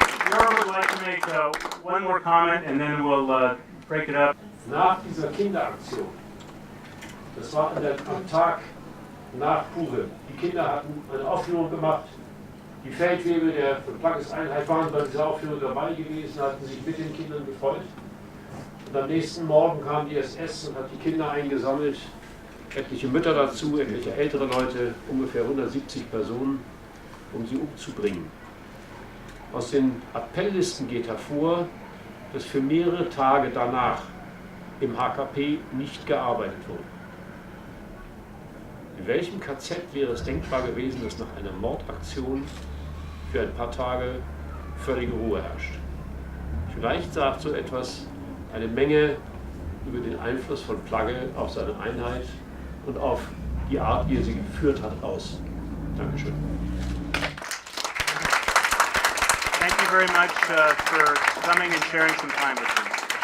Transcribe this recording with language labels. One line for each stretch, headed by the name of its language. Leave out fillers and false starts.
English: Jörg would like to make one more comment and then we'll break it up.
German: Nach dieser Kinderaktion, das war am Tag nach Purim, die Kinder hatten eine Aufführung gemacht, die Feldwebel der Plagges Einheit waren bei dieser Aufführung dabei gewesen, hatten sich mit den Kindern gefreut. Und am nächsten Morgen kam die SS und hat die Kinder eingesammelt, etliche Mütter dazu, etliche ältere Leute, ungefähr 170 Personen, um sie umzubringen. Aus den Appelllisten geht hervor, dass für mehrere Tage danach im HKP nicht gearbeitet wurde. In welchem KZ wäre es denkbar gewesen, dass nach einer Mordaktion für ein paar Tage völlige Ruhe herrscht? Vielleicht sagt so etwas eine Menge über den Einfluss von Plagge auf seine Einheit und auf die Art, wie er sie geführt hat, aus. Dankeschön.
English: Thank you very much for coming and sharing some time with me.